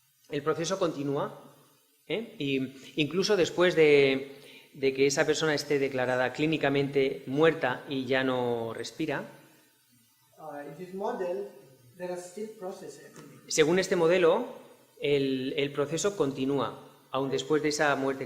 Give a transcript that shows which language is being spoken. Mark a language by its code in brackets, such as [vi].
[es] El proceso continúa, y incluso después de que esa persona esté declarada clínicamente muerta y ya no respira, [en] In this model, there are still processes happening. [es] según este modelo, el proceso continúa, aún después de esa muerte